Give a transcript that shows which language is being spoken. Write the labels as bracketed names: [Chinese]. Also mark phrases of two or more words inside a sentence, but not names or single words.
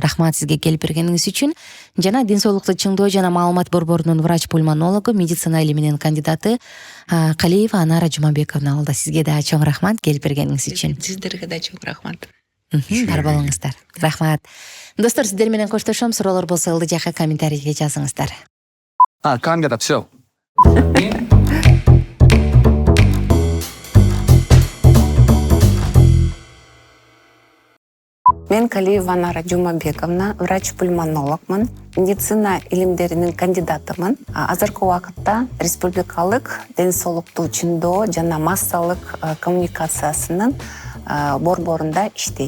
[Kyrgyz] Рахмат сизге келип бергениңиз үчүн. Жана ден соолукту чыңдоо жана маалымат борборунун врач-пульмонологу, медицина илиминин кандидаты Калиева Анара Жумабековна болду. Сизге да чоң рахмат келип бергениңиз үчүн. Сиздерге да чоң рахмат. Бар болуңуздар. Рахмат. Достор, сиздер менен коштошом. Суроолор болсо ылдый жакка комментарийге жазыңыздар. [English] Can't get up, so. [Kyrgyz] Мен Калиева Анара Жумабековна, врач-пульмонологмун, медицина илимдеринин кандидатымын. Азыркы убакытта республикалык ден соолукту чыңдоо жана массалык коммуникациясынын борборунда иштейм.